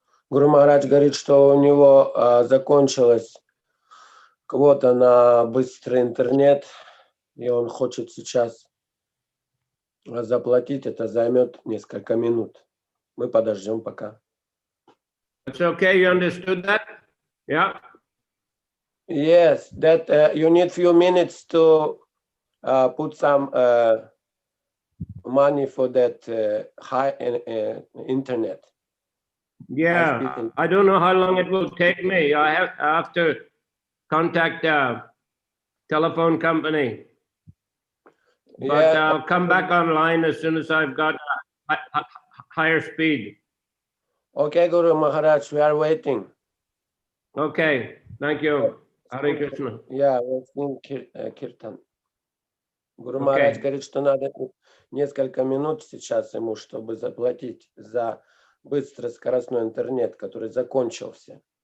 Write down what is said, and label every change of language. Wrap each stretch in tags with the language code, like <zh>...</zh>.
<ru>Гуру Махарадж говорит, что у него закончилась квота на быстрый интернет, и он хочет сейчас заплатить. Это займет несколько минут. Мы подождем пока.</ru> <en>It's okay, you understood that? Yeah. Yes, that you need few minutes to put some money for that high internet. Yeah, I don't know how long it will take me. I have to contact a telephone company. But Yeah. I'll come back online as soon as I've got a higher speed. Okay, Guru Maharaj, we are waiting. Okay, thank you. Hare Krishna. Yeah, we're seeing Kirtan.</en> <ru>Гуру Махарадж говорит, что надо несколько минут сейчас ему, чтобы заплатить за быстроскоростной интернет, который закончился.</ru>